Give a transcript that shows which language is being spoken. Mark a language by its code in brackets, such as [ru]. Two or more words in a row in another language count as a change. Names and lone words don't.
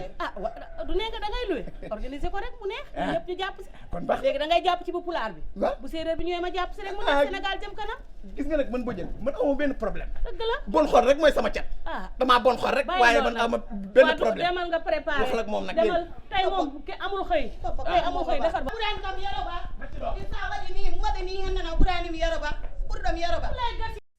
[wo] du nekk da ngay luwe organiser ko rek mu neex ñun ñëpp ñu jàpp si kon baax léegi da ngay jàpp ci bu pulaar bi waaw bu séeréer bi ñëwee ma jàpp si rek mu neex Sénégal jëm kanam gis nga nag man boo jël man amoo benn problème dëgg la bon xol rek mooy sama cat damaa bon xol rek waaye man ama benn problème demal nga préparé wax la ak moom nag demal tey moom ke amul xëy tey amul xëy defar [ff] ɓuran kam yaroba i sawadi ni mbaɗa ni hennana ɓurani mi yaroba ɓurɗam yaroba [wo] lay gasi